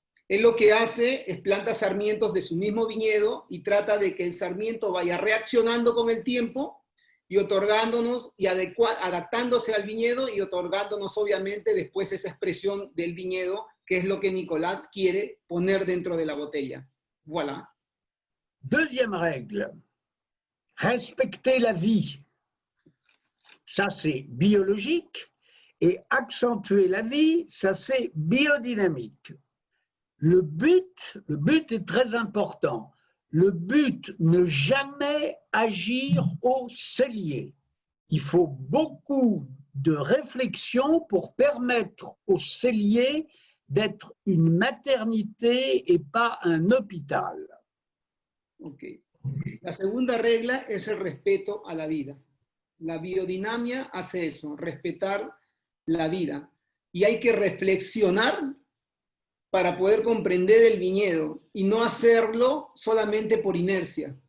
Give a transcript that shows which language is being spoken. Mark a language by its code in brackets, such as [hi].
[es] Él lo que hace es planta sarmientos de su mismo viñedo y trata de que el sarmiento vaya reaccionando con el tiempo y otorgándonos y adaptándose al viñedo y otorgándonos obviamente después esa expresión del viñedo, que es lo que Nicolás quiere poner dentro de la botella. [fr] Voilà. Deuxième règle, respecter la vie. Ça, c'est biologique. Et accentuer la vie, ça, c'est biodynamique. Le but est très important. Le but, ne jamais agir au cellier. Il faut beaucoup de réflexion pour permettre au cellier d'être une maternité et pas un hôpital. Okay. [es] La segunda regla es el respeto a la vida. La biodinamia hace eso, respetar la vida. Y hay que reflexionar para poder comprender el viñedo y no hacerlo solamente por inercia.